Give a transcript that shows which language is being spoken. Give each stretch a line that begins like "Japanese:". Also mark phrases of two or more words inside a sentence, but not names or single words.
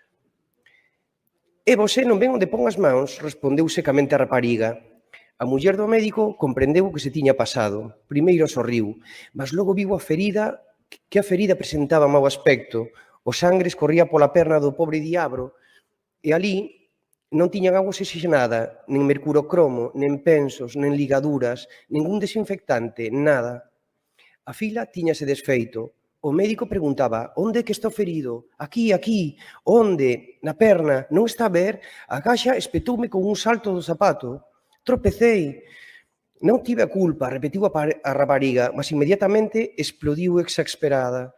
Galician: «E você non ven onde pon as mans», respondeu secamente a rapariga. A muller do médico comprendeu o que se tiña pasado. Primeiro sorriu, mas logo viu que a ferida presentaba mau aspecto. O sangre escorría pola perna do pobre diabro e ali non tiñan auga oxigenada, nen mercurocromo, nen pensos, nen ligaduras, ningún desinfectante, nada. A fila tiñase desfeito. O médico preguntaba, onde é que estou ferido? Aquí, aquí. Onde? Na perna. Non está a ver? A gaxa espetoume con un salto do zapato. Tropecei. Non tive a culpa, repetiu a rapariga, mas inmediatamente explodiu exasperada.